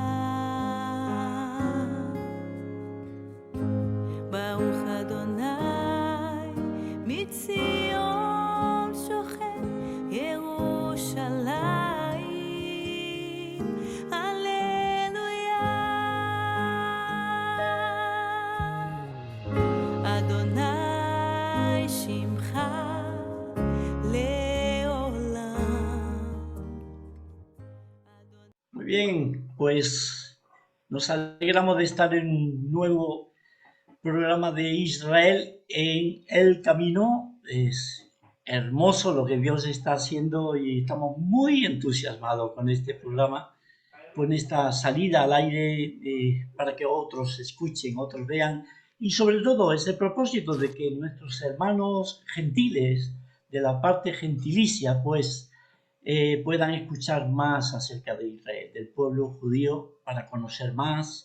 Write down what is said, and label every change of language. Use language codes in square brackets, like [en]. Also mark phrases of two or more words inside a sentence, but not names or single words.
[he] ברוך אדוני מציון שוכן ירושלים, הללויה. אדוני שמך לעולם. [es] Muy bien, pues nos alegramos de estar en un nuevo programa de Israel en el camino. Es hermoso lo que Dios está haciendo y estamos muy entusiasmados con este programa, con esta salida al aire para que otros escuchen, otros vean, y sobre todo es el propósito de que nuestros hermanos gentiles de la parte gentilicia pues puedan escuchar más acerca de Israel, del pueblo judío, para conocer más.